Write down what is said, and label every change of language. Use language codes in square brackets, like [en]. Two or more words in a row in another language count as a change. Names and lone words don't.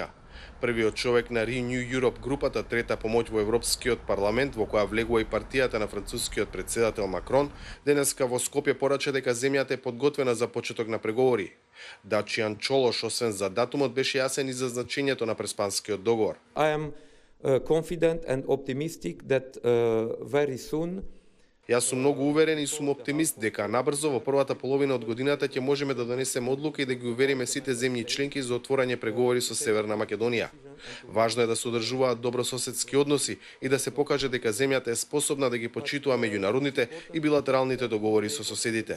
[mk] Првиот човек на Renew Europe групата Трета помоќ во Европскиот парламент, во која влегува и партијата на францускиот председател Макрон, денеска во Скопје порача дека земјата е подготвена за почеток на преговори. Дачијан Чолош, освен за датумот, беше јасен и за значењето на Преспанскиот договор. [en] I am confident and optimistic that very soon [mk] Јас сум многу уверен и сум оптимист дека набрзо во првата половина од годината ќе можеме да донесеме одлука и да ги увериме сите земји членки за отворање преговори со Северна Македонија. Важно е да се одржуваат добрососедски односи и да се покаже дека земјата е способна да ги почитува меѓународните и билатералните договори со соседите.